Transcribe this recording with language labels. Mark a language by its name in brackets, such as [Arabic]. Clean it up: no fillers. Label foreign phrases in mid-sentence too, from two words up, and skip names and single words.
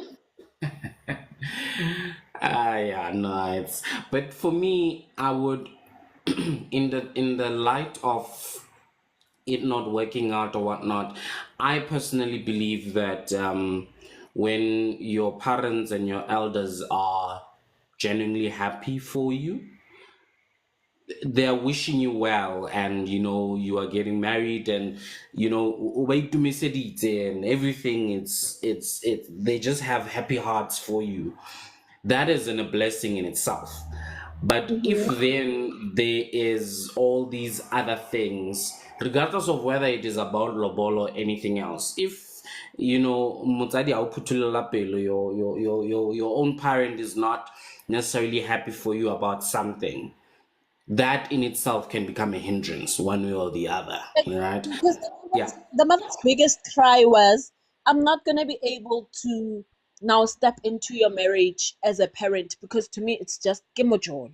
[English] Yeah, no, but for me, I would in the light of it not working out or whatnot, I personally believe that when your parents and your elders are genuinely happy for you, they're wishing you well, and you are getting married, and wait to miss it and everything. They just have happy hearts for you. That isn't a blessing in itself. But if Mhm. then there is all these other things, regardless of whether it is about lobol or anything else, if [Southern Sotho] motsadi ha o phuthulela pelo, [English] your own parent is not necessarily happy for you about something, that in itself can become a hindrance one way or the other, right? Because Yeah. the mother's biggest cry was, I'm not going to be able to now step into your marriage as a parent because to me it's just kimojol.